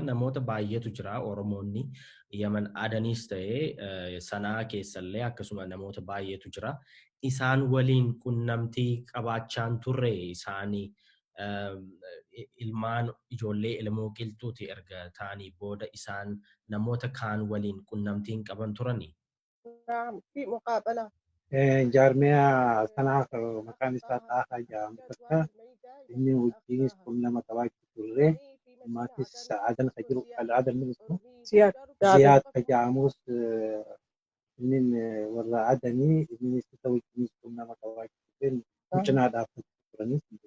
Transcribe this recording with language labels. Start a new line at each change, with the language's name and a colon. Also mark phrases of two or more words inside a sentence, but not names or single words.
Oromo: Namoota baay'eetu jira Oromoonni. Yaman Adanis ta'ee sanaa keessallee akkasuma namoota baay'eetu jira. Isaan waliin qunnamtii qabaachaan turre isaanii ilmaan ijoollee ilmoo qilxuuti erga ta'anii booda isaan namoota kaan waliin qunnamtiin qaban turani.
Arabic: نعم في مقابلة.
Oromo: Jaarmiyaa sanaaf maqaan isaa Xaafaa jedhamu takka inni wajjinis qunnama qabaachuu turre. Maatis Adan ka jiru Adan ministu Ziyaad ka jedhamus inni warra Adanii innis isa wajjinis qunnama qabaachuu turre cinaa dhaabbachuu turanis.